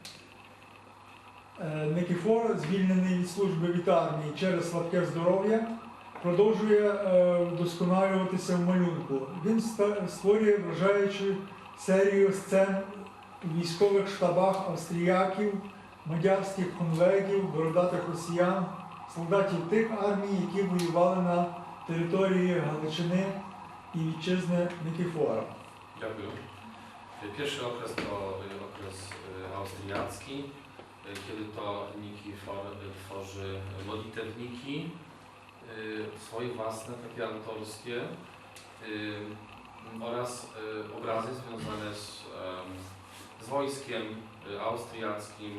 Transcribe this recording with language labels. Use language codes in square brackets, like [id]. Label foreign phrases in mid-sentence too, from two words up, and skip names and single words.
[uk] Никіфор, звільнений від служби в армії через слабке здоров'я, продовжує вдосконалюватися в малюнку. Він створює вражаючу серію сцен у військових штабах австріяків, мадярських хунвегів, бородатих росіян, солдатів тих армій, які воювали на території Галичини [pl] i Witczyzny [uk] Nikifora. [pl] Dziękuję. Pierwszy okres to okres austriacki, kiedy to Nikifor tworzy modlitewniki, swoje własne, takie autorskie oraz obrazy związane z wojskiem austriackim.